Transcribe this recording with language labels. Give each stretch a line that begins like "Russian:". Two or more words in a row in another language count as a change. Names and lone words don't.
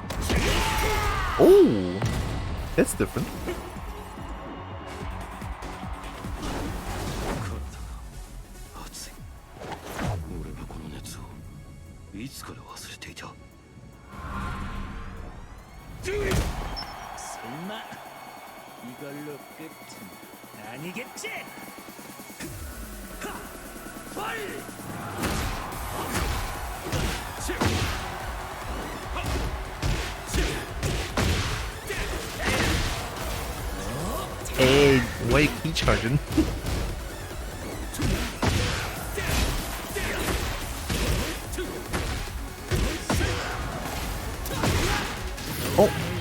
English: Oh, that's different.
Japanese: 熱い。俺はこの熱をいつから忘れていた。
Korean: 설마 이걸로 끝은 아니겠지?
English: Hey, why you keep charging? Oh.